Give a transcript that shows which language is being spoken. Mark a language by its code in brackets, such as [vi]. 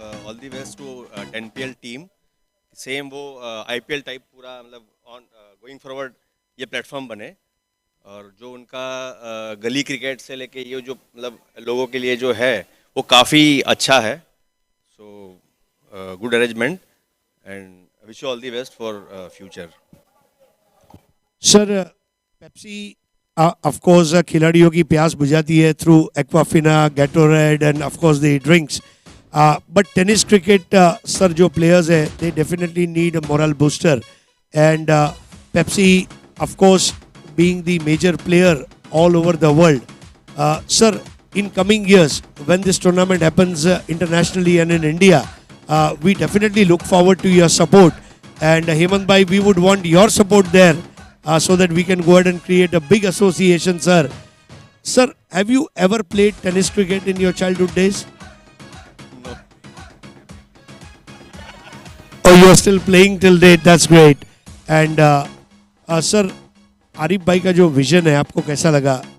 [en] all the best to [hi] 10PL team same वो IPL type पूरा मतलब [en] ongoing forward [hi] ये प्लेटफॉर्म बने और जो उनका गली क्रिकेट से लेके ये जो मतलब लोगों के लिए जो है वो काफ़ी अच्छा है [en] so good arrangement and wish you all the best for future [hi] sir Pepsi of course खिलाड़ियों की प्यास बुझाती है [en] through Aquafina Gatorade and of course the drinks but tennis cricket sir [hi] jo players hai [en] they definitely need a moral booster and Pepsi of course being the major player all over the world sir in coming years when this tournament happens internationally and in India we definitely look forward to your support and Hemant Bhai we would want your support there so that we can go ahead and create a big association sir have you ever played tennis cricket in your childhood days? Oh, you are still playing till date. That's great. And sir, [hi] Arif Bhai का जो vision है आपको कैसा लगा?